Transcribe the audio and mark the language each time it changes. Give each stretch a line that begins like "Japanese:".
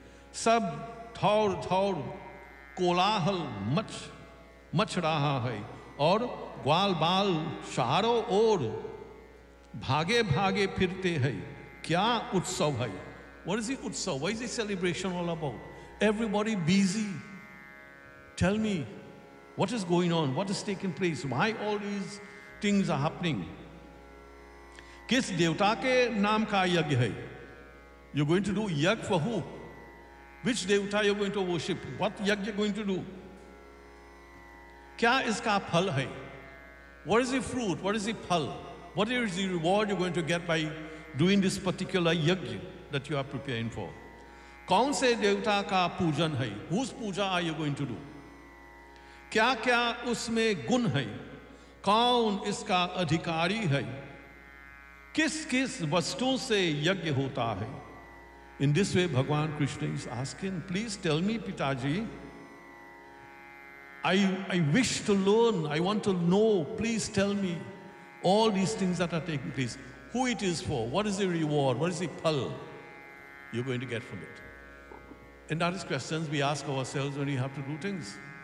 Hindi: Sab thaur thaur kolahal mach raha hai aur ग्वाल बाल शहरों ओर भागे भागे फिरते हैं, क्या उत्सव है?
English: What is the utsav? What is the celebration all about? Everybody busy. Tell me, what is going on? What is taking place? Why all these things are happening?
Hindi: किस देवता के नाम का यज्ञ है?
English: You're going to do yagya for who? Which devta you're going to worship? What yagya you're going to do?
Hindi: क्या इसका फल है?
English: What is the fruit? What is the phal? What is the reward you're going to get by doing this particular yajna that you are preparing for?
Hindi: कौन से देवता का पूजन है?
English: Whose puja are you going to do?
Hindi: क्या क्या उसमें गुण है? कौन इसका अधिकारी है? किस किस वस्तुओं से यज्ञ होता है?
English: In this way, Bhagwan Krishna is asking, please tell me, Pitaji. I wish to learn, I want to know, please tell me all these things that are taking place. Who it is for? What is the reward? What is the phal you're going to get from it? And that is questions we ask ourselves when we have to do things.